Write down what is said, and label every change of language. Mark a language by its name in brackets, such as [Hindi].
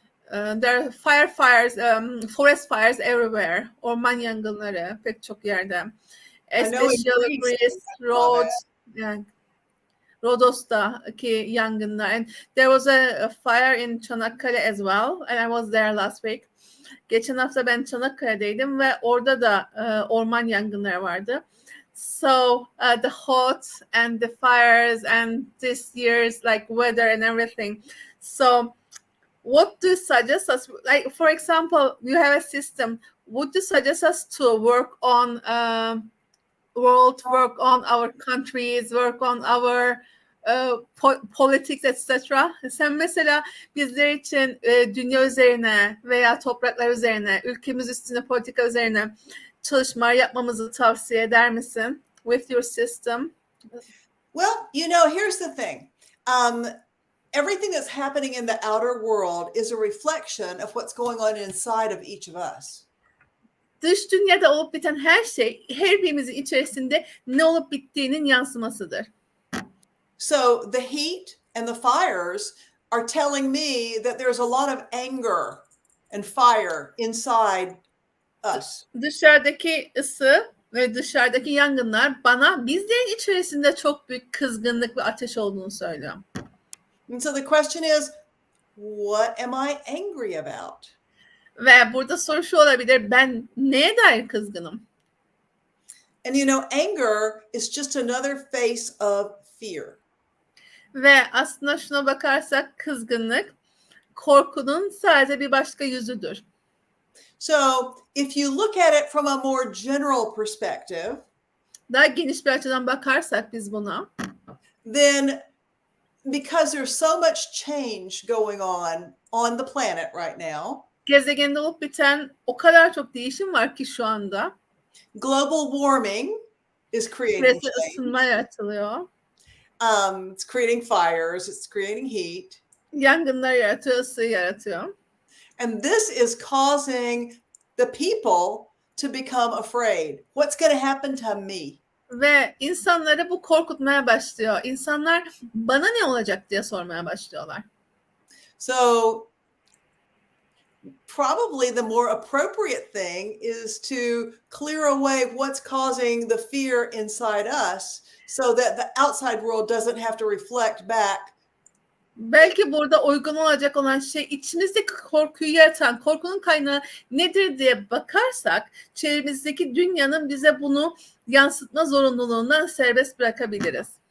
[English] There are fires, forest fires everywhere. [Turkish] Orman yangınları pek çok yerde. [English] Especially Greece, Rhodes, [Turkish] Rodos'taki yangınlar. [English] And there was a fire in Çanakkale as well. And I was there last week. [Turkish] Geçen hafta ben Çanakkale'deydim ve orada da orman yangınları vardı. [English] So the hot and the fires and this year's like weather and everything. So what do you suggest us? Like, for example, you have a system. Would you suggest us to work on world, work on our countries, work on our politics, etc. [Turkish] Sen mesela bizler için dünya üzerine veya topraklar üzerine, ülkemiz üstüne, politika üzerine çalışmalar yapmamızı tavsiye eder misin? [English] With your system. Well, here's the thing. Everything that's happening in the outer world is a reflection of what's going on inside of each of us. [Turkish] Dış dünyada olup biten her şey her birimizin içerisinde ne olup bittiğinin yansımasıdır. [English] So the heat and the fires are telling me that there's a lot of anger and fire inside us. [Turkish] Dışarıdaki ısı ve dışarıdaki yangınlar bana bizlerin içerisinde çok büyük kızgınlık ve ateş olduğunu söylüyor. [English] And so the question is, what am I angry about? [Turkish] Ve burada soru şu olabilir, ben neye dair kızgınım? [English] And anger is just another face of fear. [Turkish] Ve aslında şuna bakarsak kızgınlık korkunun sadece bir başka yüzüdür. [English] So if you look at it from a more general perspective, [Turkish] daha geniş bir açıdan bakarsak biz buna, [English] then because there's so much change going on the planet right now, [Turkish] gezegende olup biten o kadar çok değişim var ki şu anda. [English] Global warming is creating [Turkish] Küresel ısınma yaratılıyor. [English] It's creating fires, it's creating heat. [Turkish] Yangınlar yaratıyor, ısı yaratıyor. [English] And this is causing the people to become afraid. What's going to happen to me? [Turkish] Ve insanları bu korkutmaya başlıyor. İnsanlar bana ne olacak diye sormaya başlıyorlar. [English] So probably the more appropriate thing is to clear away what's causing the fear inside us so that the outside world doesn't have to reflect back. [Turkish] Belki burada uygun olacak olan şey içimizdeki korkuyu yaratan, korkunun kaynağı nedir diye bakarsak çevremizdeki dünyanın bize bunu yansıtma zorunluluğundan serbest bırakabiliriz.